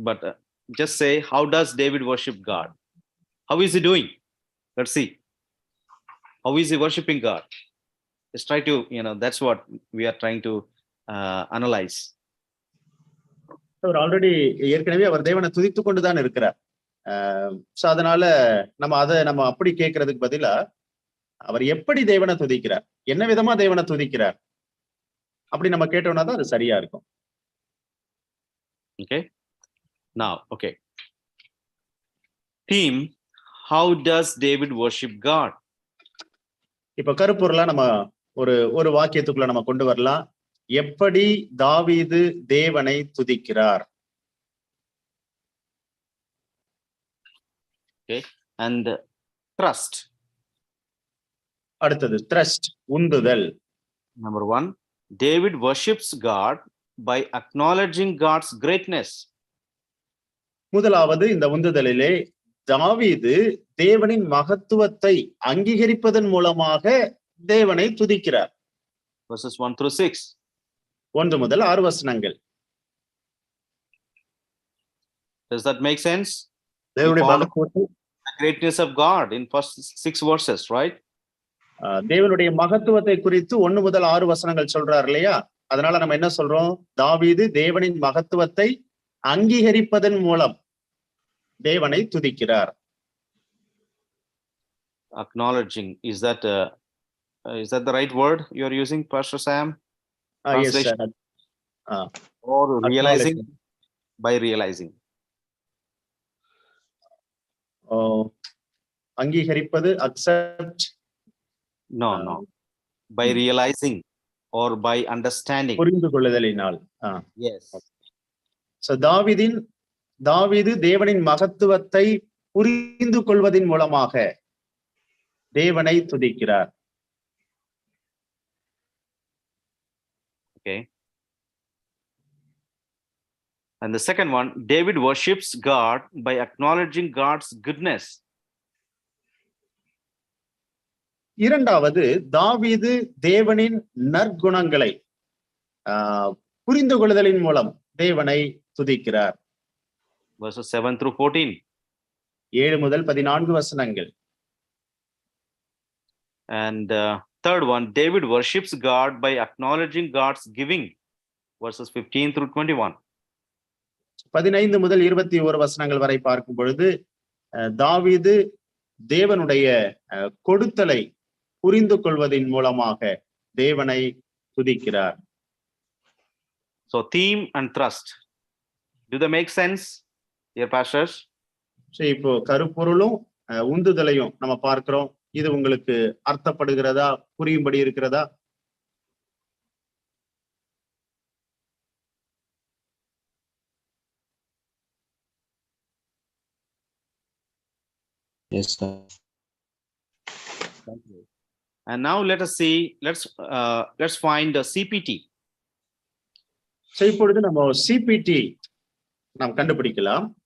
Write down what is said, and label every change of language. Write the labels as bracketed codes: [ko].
[en] But just say, how does David worship God? How is he doing? Let's see. How is he worshiping God? Let's try to, that's what we are trying to analyze. [ta] Our already ஏற்கனவே அவர் தேவனை துதித்து கொண்டுதான் இருக்கிறார். So அதனால நம்ம அப்படி கேட்கறதுக்கு பதிலா அவர் எப்படி தேவனை துதிக்கிறார், என்ன விதமா தேவனை துதிக்கிறார் அப்படி நம்ம கேட்டோம்னா தான் அது சரியா இருக்கும். [en] Okay. Now, okay. Team, how does David worship God? [ta] இப்ப கருப்பொருளா நம்ம ஒரு வாக்கியத்துக்குள்ள நம்ம கொண்டு வரலாம். எப்படி தாவீது தேவனை துதிக்கிறார். [en] Okay. And trust. [ta] அடுத்தது thrust, உந்துதல். [en] Number 1, David worships God by acknowledging God's greatness. [ta] முதலாவது இந்த உந்துதலிலே தாவீது தேவனின் மகத்துவத்தை அங்கீகரிப்பதன் மூலமாக தேவனை துதிக்கிறார். [en] Verses 1 through 6. [ta] 1 முதல் 6 வசனங்கள். [en] Does that make sense? [ta] தேவனுடைய மகத்துவத்தை, [en] The greatness of God in first 6 verses, right? [ta] தேவனுடைய மகத்துவத்தை குறித்து 1 முதல் 6 வசனங்கள் சொல்றார் இல்லையா? அதனால நம்ம என்ன சொல்றோம்? தாவீது தேவனின் மகத்துவத்தை அங்கீகரிப்பதன் மூலம் தேவனை துதிக்கிறார். [en] Acknowledging, is that the right word you are using, Pastor Sam? Yes, sir. Or realizing, by realizing. [ta] அங்கீகரிப்பது, accept. [en] No. By realizing or by understanding. [ta] புரிந்து கொள்ளுதலினால். [en] Yes. [ta] So தாவீது தேவனின் மகத்துவத்தை புரிந்து கொள்வதின் மூலமாக தேவனை துதிக்கிறார். [en] Okay. And the second one, David worships God by acknowledging God's goodness. [ta] இரண்டாவது, தாவீது தேவனின் நற்குணங்களை புரிந்து கொள்ளுதலின் மூலம் தேவனை துதிக்கிறார். [en] Verses 7 through 14. [ta] 7 முதல் 14 வசனங்கள். [en] And third one, David worships God by acknowledging God's giving. Verses 15 through 21. [ta] 15 முதல் 21 வசனங்கள் வரை பார்க்கும் பொழுது தாவீது தேவனுடைய கொடுத்தலை புரிந்து கொள்வதின் மூலமாக தேவனை துதிக்கிறார். [en] So theme and thrust, do they make sense, dear pastors? [ta] இப்போ கருப்பொருளும் உந்துதலையும் நம்ம பார்க்கிறோம். இது உங்களுக்கு அர்த்தப்படுகிறதா, புரியும்படி இருக்கிறதா? [en] Yes, sir. Thank you. And now let us see, let's find a CPT. [ta] இப்பொழுது நம்ம சிபிடி நாம் கண்டுபிடிக்கலாம்.